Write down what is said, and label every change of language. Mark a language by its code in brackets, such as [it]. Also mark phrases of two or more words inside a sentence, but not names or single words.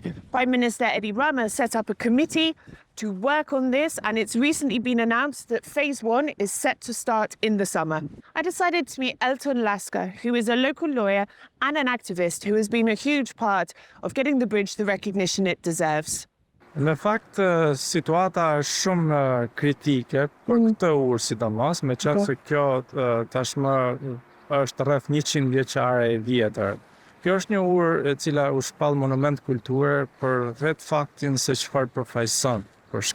[en] Prime Minister Edi Rama set up a committee to work on this, and it's recently been announced that phase 1 is set to start in the summer. I decided to meet Elton Laska, who is a local lawyer and an activist who has been a huge part of getting the bridge the recognition it deserves. [sq] Në fakt, situata është shumë kritike për këtë urë sidomos, me qenë se kjo tashmë është rreth 100 vjeçare e vjetër. Kjo është një urë e cila u shpall monument kulture për vetë faktin se çfarë përfaqëson, për